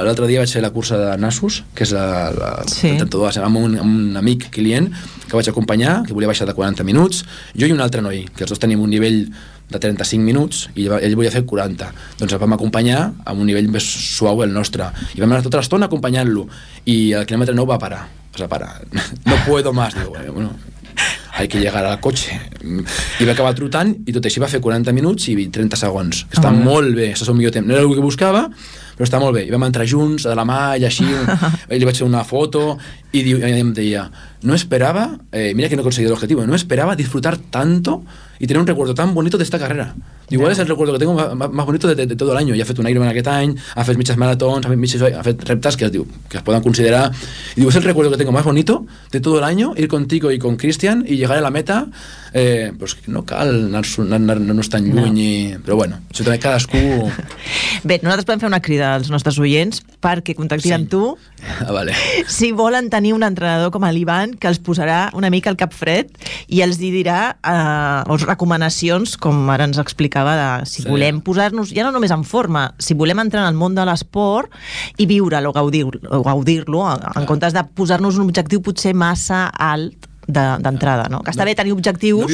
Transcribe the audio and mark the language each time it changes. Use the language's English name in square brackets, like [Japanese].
[Catalan] L'altre dia vaig fer la cursa de Nassos, que és la sí, amb un amic client que vaig acompanyar, que volia baixar de 40 minuts, jo i un altre noi, que els dos tenim un nivell de 35 minuts i ell volia fer 40. Doncs el vam acompanyar amb un nivell més suau el nostre i vam anar tota l'estona acompanyant-lo i el quilòmetre 9 va parar. O sigui, [Spanish] para, no puedo más, [Catalan] diu, bueno, [Spanish] hay que llegar al [Catalan] cotxe. I va acabar trotant i tot així va fer 40 minuts i 30 segons. Està molt bé, això és el millor temps. No era el que buscava, però està molt bé. I vam entrar junts, de la mà i així. I li vaig fer una foto i em deia, no esperava, mira que no he aconseguit l'objectiu, no esperava [Spanish] disfrutar tanto y tener un recuerdo tan bonito de esta carrera. [Catalan] Igual yeah, [Spanish] es el recuerdo que tengo más bonito de todo el año. [Catalan] Ya ha fet un Ironman aquest any, ha fet mitges maratons, ha fet reptes que es poden considerar. [Spanish] Y digo, es el recuerdo que tengo más bonito de todo el año, ir contigo y con Cristian y llegar a la meta. [Catalan] Pues no cal anar, no és tan lluny, no. Però bueno, això també cadascú... Bé, nosaltres podem fer una crida als nostres oients perquè contactin sí, amb tu. Ah, vale. Si volen tenir un entrenador com l'Ivan, que els posarà una mica al cap fred i els dirà recomanacions, com ara ens explicava, de si sí, volem posar-nos ja no només en forma, si volem entrar en el món de l'esport i viure'l o gaudir-lo, en comptes de posar-nos un objectiu potser massa alt d'entrada, no? Que està bé tenir objectius...